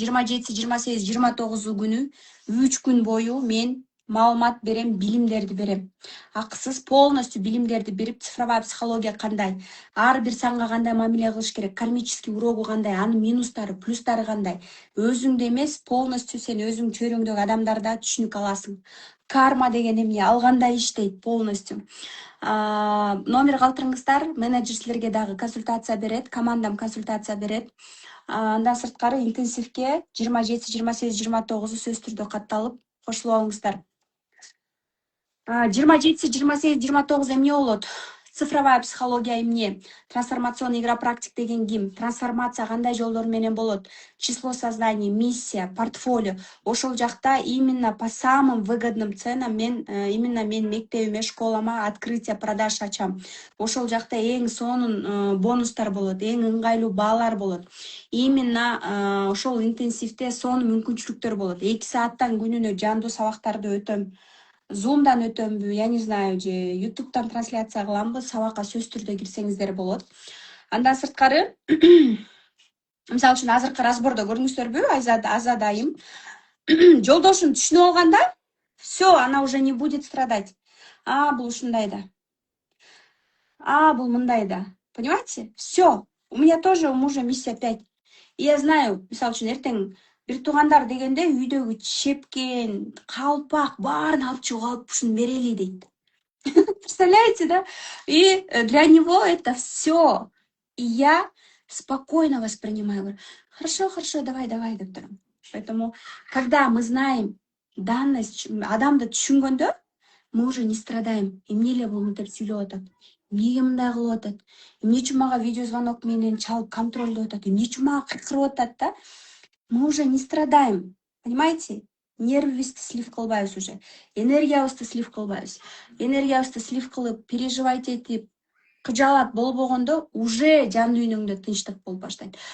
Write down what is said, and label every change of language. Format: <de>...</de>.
<ky>27, 28, 29 күнү 3 күн бою мен маалымат берем, билимдерди берем. Акысыз полностью билимдерди берип, цифровая психология кандай, ар бир санга кандай мамиле кылыш керек, кармический урогу кандай, анын минустары, плюстары кандай. Өзүңдө эмес, полностью сен өзүң чөйрөңдөгү адамдарда түшүнүк аласың. Карма деген эмне, ал кандай иштейт полностью. Номер калтырыңыздар, менеджер силерге дагы консультация берет, командам консультация берет. Андан сырткары интенсивке 27, 28, 29 сөз түрдө катталып кошулуп алыңыздар. 27, 28, 29 эмне болот? Цифровая психология эмне? Трансформационный игра практик деген ким? Трансформация кандай жолдор менен болот?</ky> <ru>Число созданий, миссия, портфолио.</ru> <ky>Ошол жакта</ky> <ru>именно по самым выгодным ценам</ru> <ky>мен мектебиме, школама</ky> <ru>открытие продаж</ru> <ky>ачам. Ошол жакта эң сонун бонустар болот, эң ыңгайлуу баалар болот. Именно ошол интенсивде сонун мүмкүнчүлүктөр болот. 2 сааттан күнүнө жандуу сабактарды өтөм. Zoom'дан өтөмбү,</ky> <ru>я не знаю,</ru> <ky>же YouTube'дан трансляция кыламбы, сабакка сөз түрдө кирсеңиздер болот. Андан сырткары, мисалы үчүн азыркы разбордо көрдүңүздөрбү, Азада айым. Жолдошун түшүнүп алганда,</ky> <ru>все, она уже не будет страдать.</ru> <ky>Бул ушундай да. Бул мындай да.</ky> <ru>Понимаете? Все. У меня тоже у мужа миссия 5. И я знаю,</ru> <ky>мисалы үчүн эртең бир туугандар дегенде үйдөгү чепкен, калпак баарын алып чыгып алып ушуну берели дейт.</ky> <ru>Представляете, да? И для него это все. И я спокойно воспринимаю. Говорю, хорошо, давай</ru> <ky>деп турам.</ky> <ru>Поэтому, когда мы знаем данность,</ru> <ky>адамды түшүнгөндө,</ky> <ru>мы уже не страдаем.</ru> <ky>Эмне эле бул мынтип сүйлөп атат? Эмнеге мындай кылып атат? Эмне үчүн мага видеозвонок менен чалып контролдоп атат? Эмне үчүн мага кыркырып атат да?</ky> <ru>Мы уже не страдаем. Понимаете?</ru> <ky>Нервибизди слив кылбайбыз уже. Энергиябызды слив кылбайбыз. Энергиябызды слив кылып, переживать этип, кыжаалат болбогондо уже жан дүйнөңдө тынчтык болуп баштайт.</ky>